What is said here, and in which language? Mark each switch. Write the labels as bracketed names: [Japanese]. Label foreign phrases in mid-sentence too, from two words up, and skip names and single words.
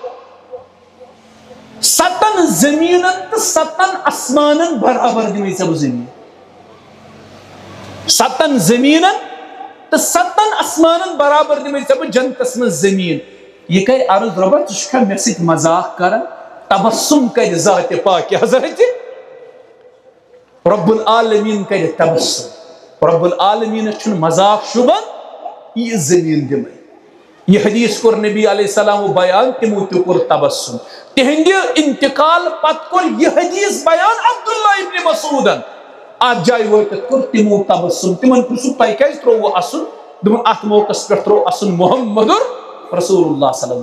[Kashmiri] 7 زمیٖنن تہٕ 7 آسمانن برابر دِمے ژےٚ بہٕ زمیٖن 7 زمیٖنن تہٕ 7 آسمانن برابر دِمے ژےٚ بہٕ جنتس منٛز زمیٖن یہِ کرِ عرض رۄبا ژٕ چھُکھا مےٚ سۭتۍ مذاق کران تبسم کرِ ذاتِ پاکہِ حضرت رب العالمین کرِ تبسم رب العالمینس چھُنہٕ مذاق شوٗبان یہِ زمیٖن دِمے یہ حدیث کوٚر نبی [Arabic] علیہ السلام [Kashmiri] بیان تِمو تہِ کوٚر تبسم تِہنٛدِ انتقال پتہٕ کوٚر یہِ حدیث بیان عبداللہ ابن مسعوٗدن اتھ جایہِ وٲتِتھ کوٚر تِمو تبسم تِمن پرژھُکھ تۄہہِ کیازِ ترووٕ اسُن دوٚپُن اتھ موقعس پٮ۪ٹھ تروو اسُن محمدُر [Arabic] رسول اللہ صلی اللہ